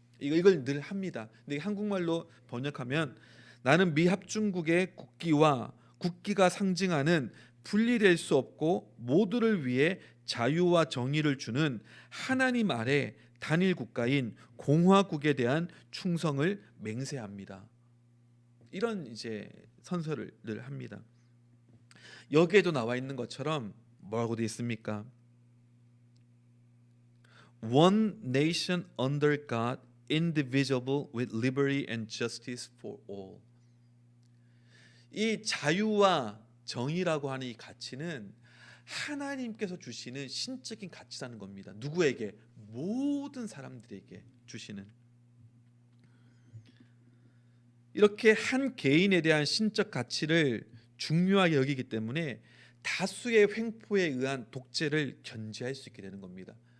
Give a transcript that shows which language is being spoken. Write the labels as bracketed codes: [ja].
[ko] 이걸 늘 합니다. 근데 한국말로 번역하면 나는 미합중국의 국기와 국기가 상징하는 분리될 수 없고 모두를 위해 자유와 정의를 주는 하나님 아래 단일 국가인 공화국에 대한 충성을 맹세합니다. 이런 이제 선서를 늘 합니다. 여기에도 나와 있는 것처럼 뭐라고 되어 있습니까? [en] One nation under God, indivisible with liberty and justice for all. [ko] 이 자유와 정의라고 하는 이 가치는 하나님께서 주시는 신적인 가치라는 겁니다. 누구에게? 모든 사람들에게 주시는. 이렇게 한 개인에 대한 신적 가치를 중요하게 여기기 때문에 다수의 횡포에 의한 독재를 견제할 수 있게 되는 겁니다.